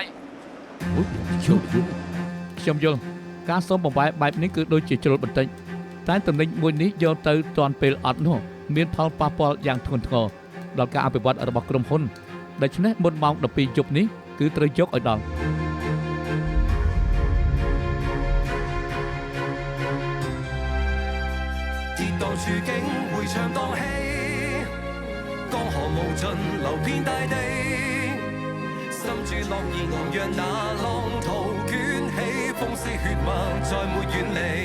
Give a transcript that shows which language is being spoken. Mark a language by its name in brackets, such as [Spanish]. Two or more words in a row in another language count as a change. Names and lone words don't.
[Khmer] អូយជុំយូរ ខ្ញុំយល់ការសូមបង្វែរបែបនេះគឺដូចជាជ្រុលបន្តិចតែតំណែងមួយនេះយកទៅទាន់ពេលអត់នោះមានផលប៉ះពាល់យ៉ាងធ្ងន់ធ្ងរដល់ការអភិវឌ្ឍរបស់ក្រុមហ៊ុនដូច្នេះមុនម៉ោង 12 យប់នេះគឺត្រូវយកឲ្យដល់ [Chinese] 跌宕處境迴腸蕩氣，江河無盡流遍大地，心住樂意昂揚那浪濤捲起，風絲血脈再沒遠離，